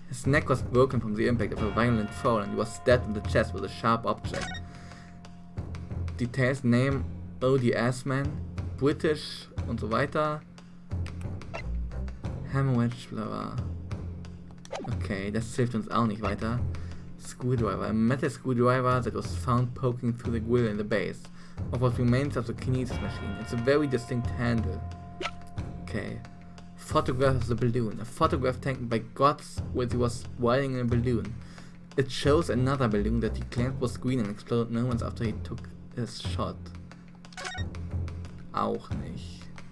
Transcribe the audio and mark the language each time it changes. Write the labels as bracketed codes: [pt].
[en] His neck was broken from the impact of a violent fall and he was stabbed in the chest with a sharp object. Details: name, O.D. [de] Assman, British und so weiter. Hemorrhage, bla bla. Okay, das hilft uns auch nicht weiter. [en] Screwdriver. A metal screwdriver that was found poking through the grill in the base of what remains of the kinesis machine. It's a very distinct handle. Okay. Photograph of the balloon. A photograph taken by Gotts when he was riding in a balloon. It shows another balloon that he claimed was green and exploded moments after he took his shot. [de] Auch nicht.